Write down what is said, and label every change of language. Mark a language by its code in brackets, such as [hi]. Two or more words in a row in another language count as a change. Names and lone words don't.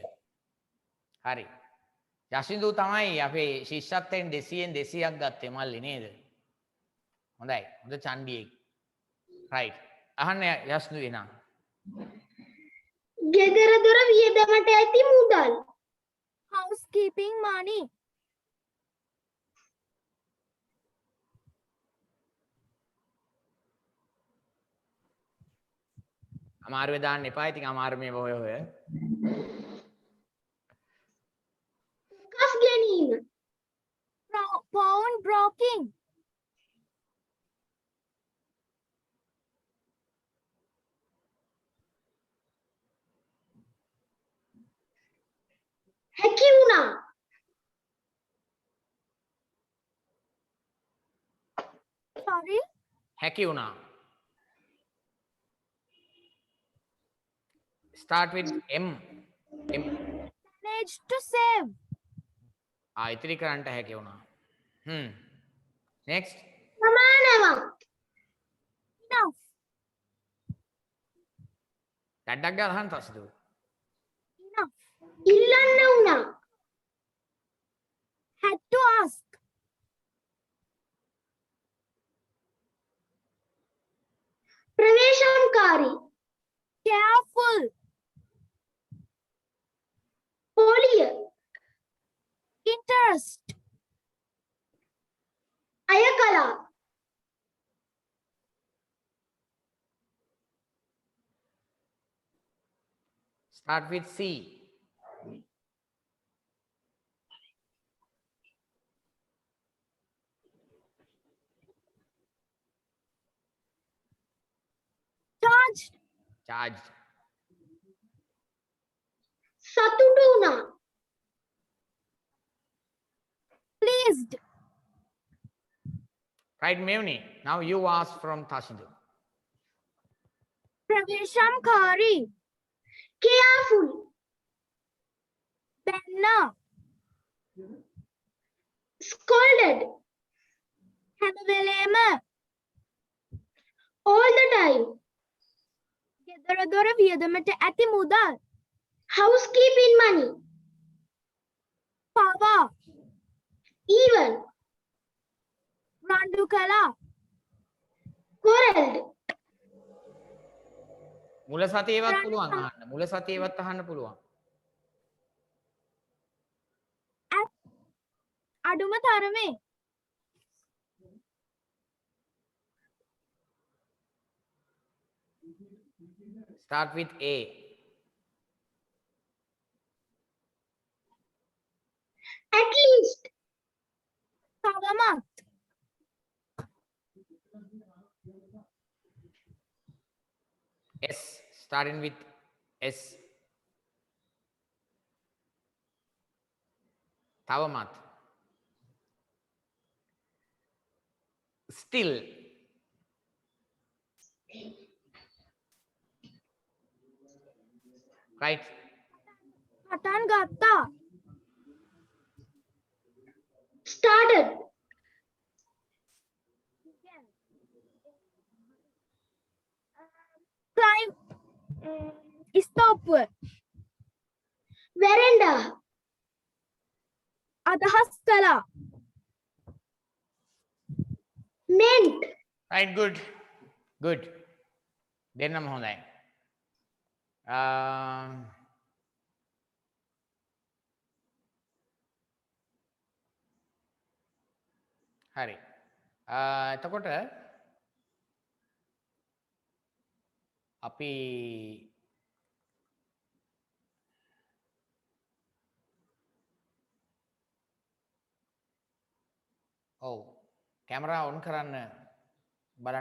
[si] හරි. යසිඳු තමයි අපේ ශිෂ්‍යත්වයෙන් 200න් 200ක් ගත්තේ මල්ලි නේද? හොඳයි. හොඳ චණ්ඩියෙක්. right. අහන්න යස්නු එනවා. ගෙදර දොර වියදමට ඇති මුදල්. [en] housekeeping money. [si] අමාරුවේ දාන්න එපා. ඉතින් අමාරු මේ ඔය. කස් ගැනීම. [en] Pawn broking. [si] හැකි වුණා. [en] Sorry. [si] හැකි වුණා. [en] start with M. Managed to save. [si] ඉතිරි කරන්න හැකි වුණා. next. ප්‍රමාණවත්. [en] Enough. [si] ඩඩක් ගාලා අහන්න තස්දු. [en] Enough. [si] ඉල්ලන්න වුණා. [en] Had to ask. [si] ප්‍රවේශම්කාරී. [en] Careful. [si] පොලිය. [en] Interest. [si] අය කළා. [en] start with C. Charged. charged. [si] සතුටු වුණා. [en] Pleased. right Mevni, now you ask from Tashindu. [si] ප්‍රවේශම්කාරී. [en] careful. Banner. scolded. [si] හැම වෙලේම. [en] all the time. [si] ගෙදර දොර වියදමට ඇති මුදල්. [en] housekeeping money. power. even. [si] රණ්ඩු කළා. [en] quarreled. [si] මුල සතියේවත් පුළුවන් අහන්න. මුල සතියේවත් අහන්න පුළුවන්. අඩුම තරමේ. [en] start with A. at least. [si] තවමත්. [en] S. starting with S. තවමත්. still. right. [si] පටන් ගත්තා. [en] started. climb. [si] ස්තෝප්පුව. [en] veranda. [si] අදහස් කළා. [en] meant. right, good. Good. [si] දෙන්නම හොඳයි. හරි. එතකොට අපි ඔව් කැමරා ඔන් කරන්න බලන්න.